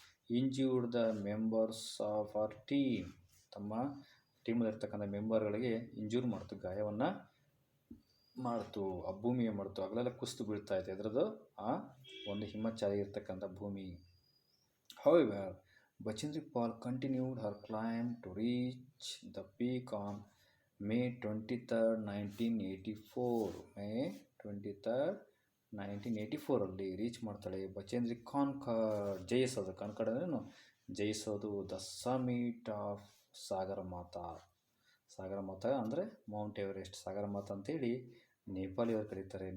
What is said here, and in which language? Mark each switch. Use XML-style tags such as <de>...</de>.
<en>Injured the members of our team.</en> <kn>ತಮ್ಮ ಟೀಮಲ್ಲಿರ್ತಕ್ಕಂಥ ಮೆಂಬರ್ಗಳಿಗೆ injure ಮಾಡ್ತು, ಗಾಯವನ್ನು ಮಾಡ್ತು. ಆ ಭೂಮಿ ಏನು ಮಾಡ್ತು, ಅಗಲೆಲ್ಲ ಕುಸಿದು ಬೀಳ್ತಾ ಇತ್ತು. ಅದರದ್ದು ಆ ಒಂದು ಹಿಮಚ್ಛಾಯ ಇರ್ತಕ್ಕಂಥ ಭೂಮಿ. However</kn> <en>Bachendri Pal continued her climb to reach the peak on May 23rd, 1984.</en> <kn>May 23rd, 1984 reach ಮಾಡ್ತಾಳೆ. ಬಚೇಂದ್ರಿ ಕಾನ್ಕರ್ಡ್, ಜಯಿಸೋದು. ಕಾನ್ಕರ್ಡ್ ಅಂದ್ರೇನು? ಜಯಿಸೋದು.</kn> <en>The summit of Sagarmatha.</en> <kn>ಸಾಗರಮಾತಾ ಅಂದರೆ ಮೌಂಟ್ ಎವರೆಸ್ಟ್. ಸಾಗರಮಾತಾ ಅಂತೇಳಿ ನೇಪಾಳಿಯವರು ಕರೀತಾರೆ.</kn>